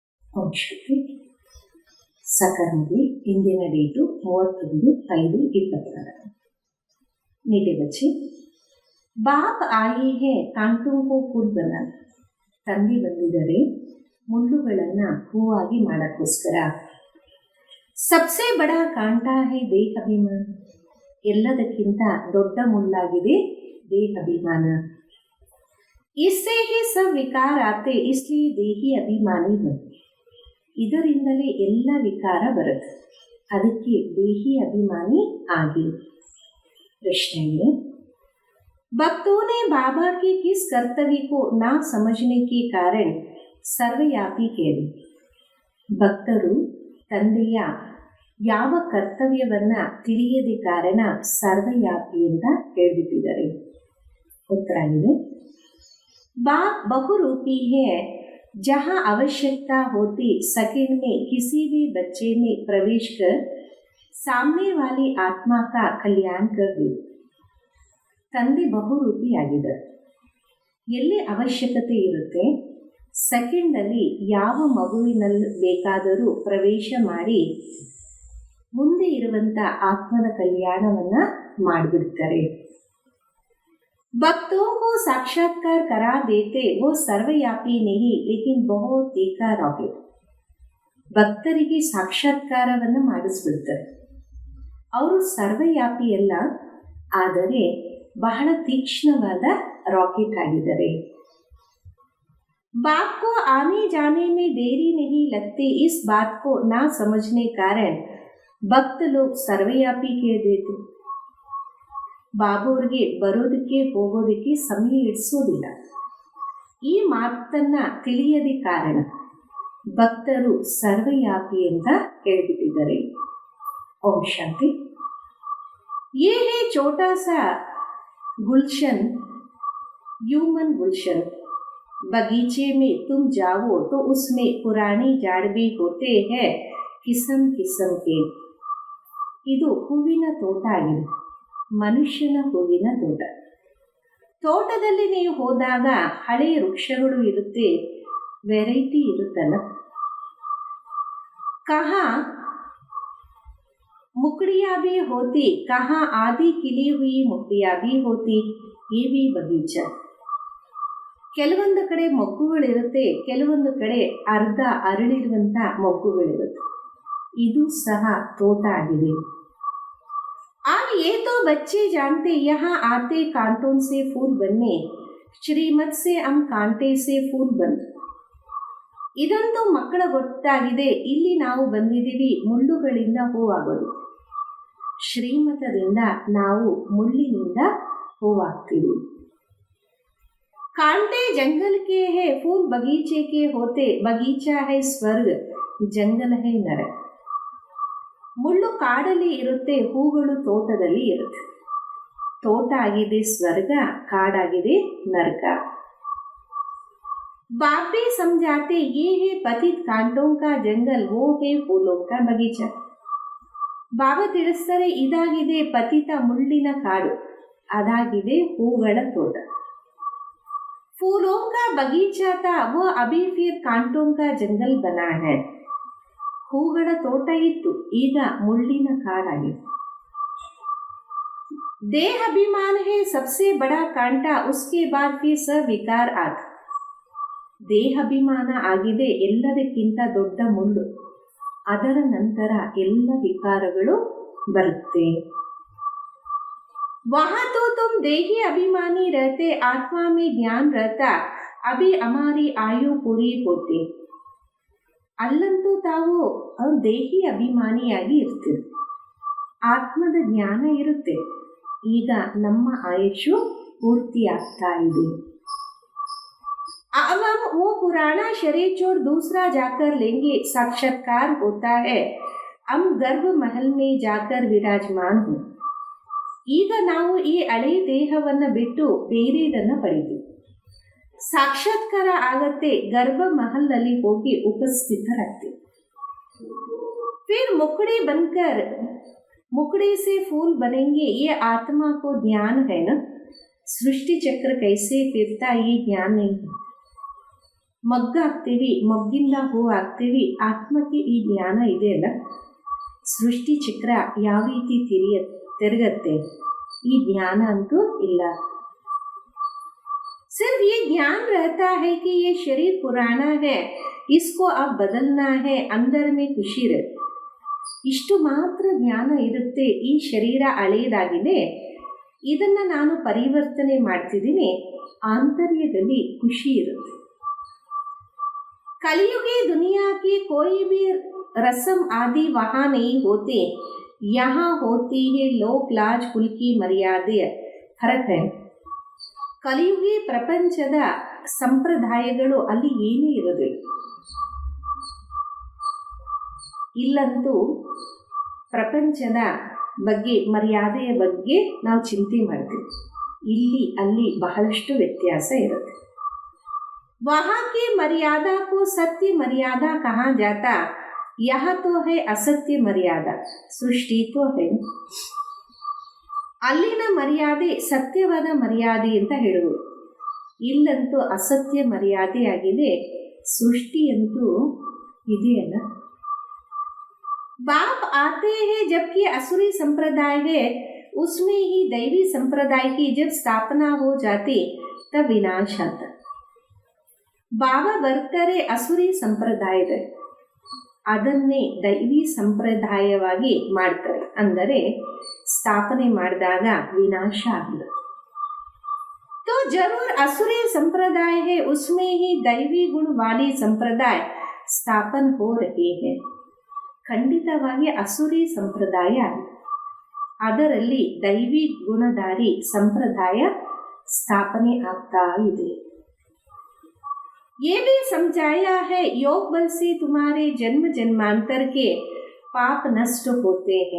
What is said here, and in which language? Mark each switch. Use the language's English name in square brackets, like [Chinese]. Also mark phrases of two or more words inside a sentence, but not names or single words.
[Kannada] ಓಂ ಶ್ರೀ ಸಕರ್ಮಿ ಇಂದಿನ ಡೇಟು 31/5/22। [Hindi] मीठे बच्चे, बाप आए हैं कांटों को फूल बना। [Kannada] ತಂದೆ ಬಂದಿದ್ದಾರೆ ಮುಳ್ಳುಗಳನ್ನು ಹೂವಾಗಿ ಮಾಡಕ್ಕೋಸ್ಕರ। [Hindi] सबसे बड़ा कांटा है देहाभिमान, [Kannada] ಎಲ್ಲದಕ್ಕಿಂತ ದೊಡ್ಡ ಮುಳ್ಳಾಗಿದೆ ದೇಹಾಭಿಮಾನ। [Hindi] इससे ही सब विकार आते इसलिए देही अभिमानी हो, [Kannada] ಇದರಿಂದಲೇ ಎಲ್ಲ ವಿಕಾರ ಬರುತ್ತೆ, ಅದಕ್ಕೆ ದೇಹಿ ಅಭಿಮಾನಿ ಆಗಿ। [Hindi] प्रश्न है, भक्तों ने बाबा के किस कर्तव्य को ना समझने के कारण सर्वव्यापी कह दी। [Kannada] ಭಕ್ತರು ತಂದೆಯ ಯಾವ ಕರ್ತವ್ಯವನ್ನ ತಿಳಿಯದ ಕಾರಣ ಸರ್ವವ್ಯಾಪಿ ಅಂತ ಹೇಳ್ಬಿಟ್ಟಿದ್ದಾರೆ। ಉತ್ತರ ಇದೆ, [Hindi] बाप बहुरूपी है, जहाँ आवश्यकता होती सेकंड में किसी भी बच्चे में प्रवेश कर सामने वाली आत्मा का कल्याण कर दे। [Kannada] ತಂದೆ ಬಹುರೂಪಿ ಆಗಿದ್ದಾರೆ, ಎಲ್ಲಿ ಅವಶ್ಯಕತೆ ಇರುತ್ತೆ ಸೆಕೆಂಡಲ್ಲಿ ಯಾವ ಮಗುವಿನಲ್ಲಿ ಬೇಕಾದರೂ ಪ್ರವೇಶ ಮಾಡಿ ಮುಂದೆ ಇರುವಂತ ಆತ್ಮದ ಕಲ್ಯಾಣವನ್ನ ಮಾಡಿಬಿಡ್ತಾರೆ। [Hindi] भक्तों को साक्षात्कार करा देते वो सर्वव्यापी नहीं लेकिन बहुत तीखा रॉकेट। [Kannada] ಭಕ್ತರಿಗೆ ಸಾಕ್ಷಾತ್ಕಾರವನ್ನು ಮಾಡಿಸ್ಬಿಡ್ತಾರೆ, ಅವರು ಸರ್ವವ್ಯಾಪಿ ಅಲ್ಲ, ಆದರೆ ಬಹಳ ತೀಕ್ಷ್ಣವಾದ ರಾಕೆಟ್ ಆಗಿದ್ದಾರೆ। [Hindi] बाप को आने जाने में देरी नहीं लगती, इस बात को ना समझने कारण भक्त लोग सर्वव्यापी कह देते। [Kannada] ಬಾಬುವ್ರಿಗೆ ಬರೋದಕ್ಕೆ ಹೋಗೋದಕ್ಕೆ ಸಮಯ ಇಡಿಸೋದಿಲ್ಲ, ಈ ಮಾತನ್ನ ತಿಳಿಯದ ಕಾರಣ ಭಕ್ತರು ಸರ್ವವ್ಯಾಪಿ ಅಂತ ಹೇಳ್ಬಿಟ್ಟಿದ್ದಾರೆ। ಓಂ ಶಾಂತಿ। [Hindi] ये है छोटा सा गुलशन, ह्यूमन गुलशन। बगीचे में तुम जाओ तो उसमें पुराने झाड़ भी होते हैं किस्म किस्म के। [Kannada] ಇದು ಹೂವಿನ ತೋಟ ಆಗಿದೆ, ಮನುಷ್ಯನ ಹೂವಿನ ತೋಟ। ತೋಟದಲ್ಲಿ ನೀವು ಹೋದಾಗ ಹಳೆಯ ವೃಕ್ಷಗಳು ಇರುತ್ತೆ, ವೆರೈಟಿ ಇರುತ್ತಲ್ಲ। [Hindi] कहाँ मुकड़ियाँ भी होती, कहा आधी खिली हुई मुकड़िया भी होती, ये भी बगीचा। [Kannada] ಕೆಲವೊಂದು ಕಡೆ ಮೊಗ್ಗುಗಳಿರುತ್ತೆ, ಕೆಲವೊಂದು ಕಡೆ ಅರ್ಧ ಅರಳಿರುವಂತ ಮೊಗ್ಗುಗಳಿರುತ್ತೆ, ಇದು ಸಹ ತೋಟ ಆಗಿದೆ। [Hindi] अब ये तो बच्चे जानते यहाँ आते कांटों से फूल बनने, श्रीमत से हम कांटे से फूल बन। [Kannada] ಇದಂತೂ ಮಕ್ಕಳ ಗೊತ್ತಾಗಿದೆ, ಇಲ್ಲಿ ನಾವು ಬಂದಿದ್ದೀವಿ ಮುಳ್ಳುಗಳಿಂದ ಹೂವಾಗೋದು, ಶ್ರೀಮತದಿಂದ ನಾವು ಮುಳ್ಳಿನಿಂದ ಹೂವಾಗ್ತೀವಿ। [Hindi] कांटे जंगल के है फूल बगीचे के होते, बगीचा है स्वर्ग जंगल है नरक। [Kannada] ಮುಳ್ಳು ಕಾಡಲ್ಲಿ ಇರುತ್ತೆ, ಹೂಗಳು ತೋಟದಲ್ಲಿ ಇರುತ್ತೆ, ತೋಟ ಆಗಿದೆ ಸ್ವರ್ಗ, ಕಾಡಾಗಿದೆ ನರಕ। [Hindi] बाप भी समझाते ये है पतित कांटों का जंगल, वो है फूलों का बगीचा। [Kannada] ಬಾಬಾ ತಿಳಿಸ್ತಾರೆ, ಇದಾಗಿದೆ ಪತಿತ ಮುಳ್ಳಿನ ಕಾಡು, ಅದಾಗಿದೆ ಹೂಗಳ ತೋಟ। [Hindi] फूलों का बगीचा था वो अभी फिर कांटों का जंगल बना है। [Kannada] ಹೂಗಳ ತೋಟ ಇತ್ತು, ಈಗ ಮುಳ್ಳಿನ ಕಾಡಾಗಿದೆ। [Hindi] देह अभिमान है सबसे बड़ा कांटा, उसके बाद फिर सब विकार आते। [Kannada] ದೇಹ ಅಭಿಮಾನ ಆಗಿದೆ ಎಲ್ಲದಕ್ಕಿಂತ ದೊಡ್ಡ ಮುಳ್ಳು, ಅದರ ನಂತರ ಎಲ್ಲ ವಿಕಾರಗಳು ಬರುತ್ತೆ। [Hindi] वहां तो तुम देही अभिमानी रहते, आत्मा में ज्ञान रहता, अभी हमारी आयु पूरी होती। [Kannada] ಅಲ್ಲಂತೂ ತಾವು ದೇಹಿ ಅಭಿಮಾನಿಯಾಗಿ ಇರ್ತೀರಿ, ಆತ್ಮದ ಜ್ಞಾನ ಇರುತ್ತೆ, ಈಗ ನಮ್ಮ ಆಯುಷು ಪೂರ್ತಿ ಆಗ್ತಾ ಇದೆ। [Hindi] अब हम वो पुराना शरीर छोड़ दूसरा जाकर लेंगे, साक्षात्कार होता है हम गर्भ महल में जाकर विराजमान हो। [Kannada] ಈಗ ನಾವು ಈ ಹಳೆಯ ದೇಹವನ್ನು ಬಿಟ್ಟು ಬೇರೆದನ್ನ ಪಡೆದು ಸಾಕ್ಷಾತ್ಕಾರ ಆಗತ್ತೆ, ಗರ್ಭ ಮಹಲ್ನಲ್ಲಿ ಹೋಗಿ ಉಪಸ್ಥಿತರಾಗ್ತೀವಿ। [Hindi] फिर मुकड़ी बनकर मुकड़ी से फूल बनेंगे, ये आत्मा को ज्ञान है ना। सृष्टि चक्र कैसे फिरता ये ज्ञान नहीं है। [Kannada] ಮಗ್ಗಾಗ್ತೀವಿ, ಮಗ್ಗಿಂದ ಹೂ ಆಗ್ತೀವಿ. ಆತ್ಮಕ್ಕೆ ಈ ಜ್ಞಾನ ಇದೆ ಅಲ್ಲ, ಸೃಷ್ಟಿ ಚಕ್ರ ಯಾವ ರೀತಿ ತಿರುಗತ್ತೆ, ಈ ಜ್ಞಾನ ಅಂತೂ ಇಲ್ಲ. [Hindi] सिर्फ ये ज्ञान रहता है कि ये शरीर पुराना है, इसको अब बदलना है, अंदर में [Kannada] ಖುಷಿ ಇರುತ್ತೆ. ಇಷ್ಟು ಮಾತ್ರ ಜ್ಞಾನ ಇರುತ್ತೆ. ಈ ಶರೀರ ಹಳೆಯದಾಗಿದೆ, ಇದನ್ನು ನಾನು ಪರಿವರ್ತನೆ ಮಾಡ್ತಿದ್ದೀನಿ, ಆಂತರ್ಯದಲ್ಲಿ ಖುಷಿ ಇರುತ್ತೆ. [Hindi] ಕಲಿಯುಗಿ दुनिया की कोई भी रस्म आदि वहाँ नहीं होती, यहाँ होती है लोक लाज कुल की मर्याದೆ. फर्क है. [Kannada] ಕಲಿಯುಗಿ ಪ್ರಪಂಚದ ಸಂಪ್ರದಾಯಗಳು ಅಲ್ಲಿ ಏನೂ ಇರೋದಿಲ್ಲ. ಇಲ್ಲಂತೂ ಪ್ರಪಂಚದ ಬಗ್ಗೆ, ಮರ್ಯಾದೆಯ ಬಗ್ಗೆ ನಾವು ಚಿಂತೆ ಮಾಡ್ತೀವಿ. ಇಲ್ಲಿ ಅಲ್ಲಿ ಬಹಳಷ್ಟು ವ್ಯತ್ಯಾಸ ಇರುತ್ತೆ. [Hindi] वहाँ की मर्यादा को सत्य मर्यादा कहा जाता, यह तो है असत्य मर्यादा. सृष्टि तो है. [Kannada] ಅಲ್ಲಿನ ಮರ್ಯಾದೆ ಸತ್ಯವಾದ ಮರ್ಯಾದೆ ಅಂತ ಹೇಳುವುದು. ಇಲ್ಲಂತೂ ಅಸತ್ಯ ಮರ್ಯಾದೆಯಾಗಿದೆ. ಸೃಷ್ಟಿಯಂತೂ ಇದೆಯಲ್ಲ. [Hindi] बाप आते हैं जबकि असुरी संप्रदाय है, उसमें ही दैवी संप्रदाय की जब स्थापना हो जाती तब विनाश आता. [Kannada] ಬಾಬಾ ಬರ್ತಾರೆ ಅಸುರಿ ಸಂಪ್ರದಾಯದ, ಅದನ್ನೇ ದೈವಿ ಸಂಪ್ರದಾಯವಾಗಿ ಮಾಡ್ತಾರೆ. ಅಂದರೆ ಸ್ಥಾಪನೆ ಮಾಡಿದಾಗ ವಿನಾಶ ಆಗಿರುತ್ತೆ. [Hindi] तो जरूर असुरी संप्रदाय है, उसमें ही दैवी गुण वाली संप्रदाय स्थापन हो रही है. [Kannada] ಖಂಡಿತವಾಗಿ ಅಸುರಿ ಸಂಪ್ರದಾಯ ಆಗಿದೆ, ಅದರಲ್ಲಿ ದೈವಿ ಗುಣಧಾರಿ ಸಂಪ್ರದಾಯ ಸ್ಥಾಪನೆ ಆಗ್ತಾ ಇದೆ. [Hindi] ये भी समझाया है योग बल से तुम्हारे जन्म जन्मांतर के पाप नष्ट होते हैं.